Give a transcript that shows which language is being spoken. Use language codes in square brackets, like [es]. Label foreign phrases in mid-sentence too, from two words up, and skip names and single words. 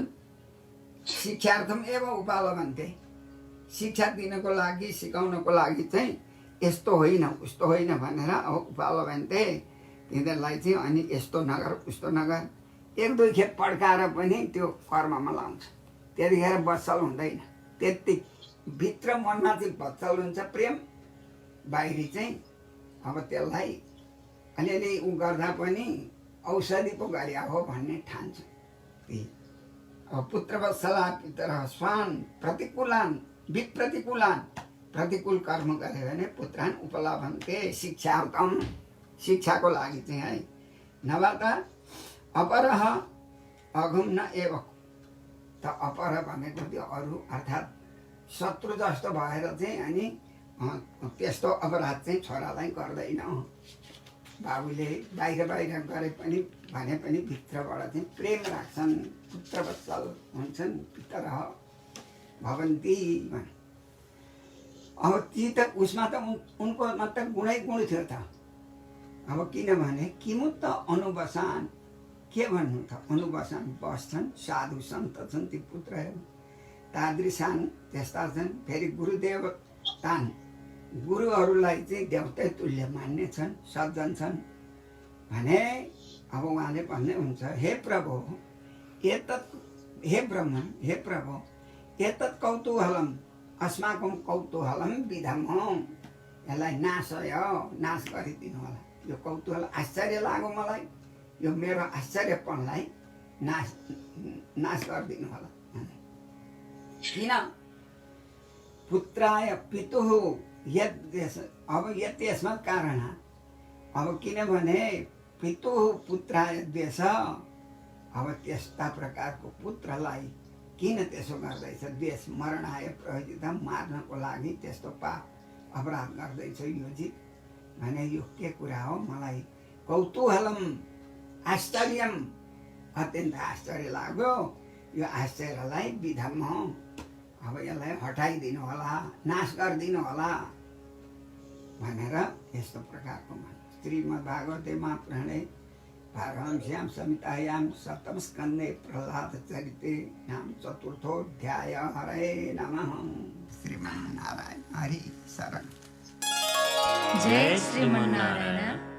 [sa] शिक्षार्थम एवं उपलब्धन्ते, [ne] शिक्षा दिनको लागि सिकाउनको लागि चाहिँ यस्तो होइन उस्तो होइन भनेर अब उपलब्धन्ते तिनीहरूलाई चाहिँ अनि यस्तो नगर उस्तो नगर, एक दुई खेप पड्काएर पनि त्यो कर्ममा लाउँछ। त्यतिखेर बत्सल हुँदैन, त्यति भित्र मनमा चाहिँ बत्सल हुन्छ प्रेम, बाहिरी चाहिँ अब त्यसलाई अलिअलि उ गर्दा पनि औषधि पो गरे हो भन्ने ठान्छ। [sa] अब पुत्रवत्सला पितरः स्वान प्रतिकूलान विप्रतिकूलान, [ne] प्रतिकूल कर्म गरे भने [sa] पुत्रान उपलब्धन्ते, शिक्षार्थम, [ne] शिक्षाको लागि चाहिँ है। नभए त [sa] अपरः अघम न एव, [ne] त अपर भनेको त्यो अरू अर्थात् शत्रु जस्तो भएर चाहिँ अनि त्यस्तो अपराध चाहिँ छोरालाई गर्दैन। बाबुले बाहिर बाहिर गरे पनि भने पनि भित्रबाट चाहिँ प्रेम राख्छन्, पुत्रवत्सल हुन्छन्, [sa] पितरः भवन्ति। [ne] अब ती त उसमा त उनको मात्र गुणै गुण थियो त। अब किनभने [sa] किमुत अनुबसान, [ne] के भन्नु त, अनुबसान बस्छन्, साधु सन्त छन् ती पुत्रहरू, तादृशान त्यस्ता छन्। फेरि गुरुदेव तान, गुरुहरूलाई चाहिँ देवतै तुल्य मान्ने छन्, सज्जन छन् भने अब उहाँले भन्ने हुन्छ, [sa] हे प्रभु एतत्, हे ब्रह्मन, हे प्रभु एतत् कौतूहलम अस्माकं कौतूहलम विधमः, [ne] यसलाई नाश गरिदिनु होला। यो कौतूहल आश्चर्य लाग्यो मलाई, यो मेरो आश्चर्यपनलाई नाश गरिदिनु होला। किन? [sa] पुत्राय पितुः यद्देश, अब यस्मात् कारणात्, अब किनभने पितुः पुत्राय द्वेष, [ne] अब त्यस्ता प्रकारको पुत्रलाई किन त्यसो गर्दैछ? [sa] द्वेष मरणाय प्रयोजित, [ne] मार्नको लागि त्यस्तो पाप अपराध गर्दैछ यो जीव भने यो के कुरा हो? मलाई [sa] कौतूहलम आश्चर्यम, [ne] अत्यन्त आश्चर्य लाग्यो। यो आश्चर्यलाई विधम, अब यसलाई हटाइदिनु होला, नाश गरिदिनु होला भनेर यस्तो प्रकारको मन। [sa] श्रीमद्भागवते महापुराणे पारमहंस्यां संहितायां सप्तम स्कन्धे प्रह्लाद चरिते नाम चतुर्थोऽध्याय। हरे नमः। श्रीमन्नारायण हरि शरण। जय श्रीमन्नारायण।